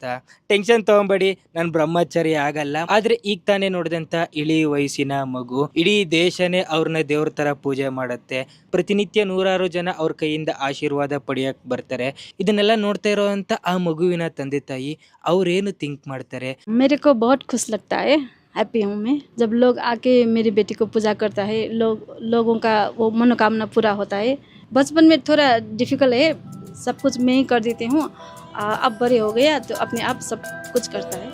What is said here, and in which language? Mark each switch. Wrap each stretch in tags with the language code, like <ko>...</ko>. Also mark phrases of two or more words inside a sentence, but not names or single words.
<kn>ಟೆನ್ಷನ್ ತೊಗೊಂಬೇಡಿ, ನಾನು ಬ್ರಹ್ಮಚಾರಿ ಆಗಲ್ಲ. ಆದರೆ ಈಗ ತಾನೇ ನೋಡಿದಂಥ ಇಳಿ ವಯಸ್ಸಿನ ಮಗು ಇಡೀ ದೇಶನೇ ಅವ್ರನ್ನ ದೇವ್ರ ಥರ ಪೂಜೆ ಮಾಡುತ್ತೆ. ಪ್ರತಿನಿತ್ಯ ನೂರಾರು ಜನ ಅವ್ರ ಕೈಯಿಂದ ಆಶೀರ್ವಾದ ಪಡೆಯಕ್ಕೆ ಬರ್ತಾರೆ. ಇದನ್ನೆಲ್ಲ ನೋಡ್ತಾ ಇರೋವಂಥ ಆ ಮಗುವಿನ ತಂದೆ ತಾಯಿ ಅವ್ರೇನು ಥಿಂಕ್ ಮಾಡ್ತಾರೆ?</kn> <hi>मेरे को बहुत खुश लगता है, हैप्पी हूँ मैं जब लोग आके मेरी बेटी को पूजा करता है, लोगों का वो मनोकामना पूरा होता है। बचपन में थोड़ा डिफिकल्ट है, सब कुछ मैं ही कर देती हूँ। अब बड़े हो गया तो अपने आप सब कुछ करता है।</hi>